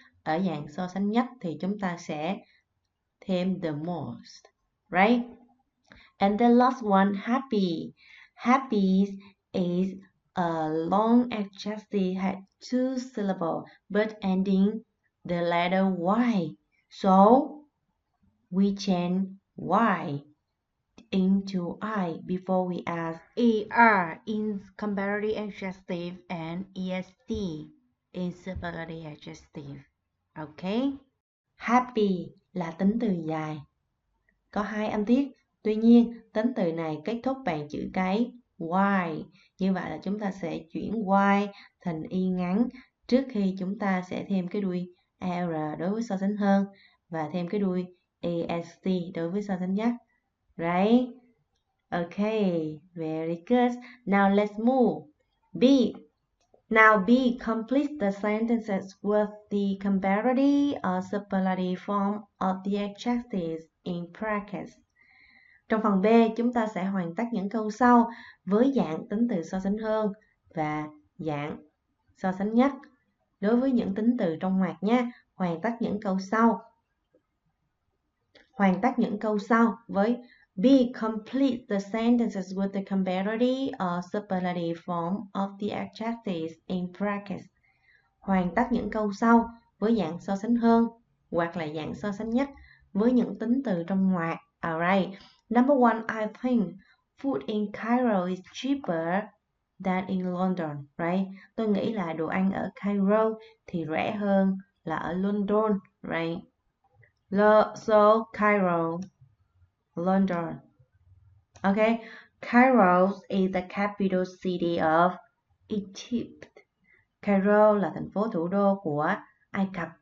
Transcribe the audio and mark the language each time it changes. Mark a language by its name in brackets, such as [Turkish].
[Vietnamese] Ở dạng so sánh nhất thì chúng ta sẽ thêm the most, right? [English] And the last one, happy. Happy is a long adjective had 2 syllables but ending the letter Y. So we change Y into I before we add ER in comparative adjective and EST in superlative adjective. Okay? [Vietnamese] Happy là tính từ dài, có 2 âm tiết. Tuy nhiên, tính từ này kết thúc bằng chữ cái Y. Như vậy là chúng ta sẽ chuyển Y thành Y ngắn trước khi chúng ta sẽ thêm cái đuôi ER đối với so sánh hơn và thêm cái đuôi EST đối với so sánh nhất. [English] Right? Okay, very good. Now let's move. B. Now B, complete the sentences with the comparative or superlative form of the adjectives in brackets. [Vietnamese] Trong phần B, chúng ta sẽ hoàn tất những câu sau với dạng tính từ so sánh hơn và dạng so sánh nhất. Đối với những tính từ trong ngoặc nha, hoàn tất những câu sau. Hoàn tất những câu sau với B. [English] Complete the sentences with the comparative or superlative form of the adjectives in brackets. [Vietnamese] Hoàn tất những câu sau với dạng so sánh hơn hoặc là dạng so sánh nhất với những tính từ trong ngoặc. [English] Alright. Number one, I think food in Cairo is cheaper than in London, right? [Vietnamese] Tôi nghĩ là đồ ăn ở Cairo thì rẻ hơn là ở London, right? [English] So Cairo, London. Okay, Cairo is the capital city of Egypt. [Vietnamese] Cairo là thành phố thủ đô của Ai Cập.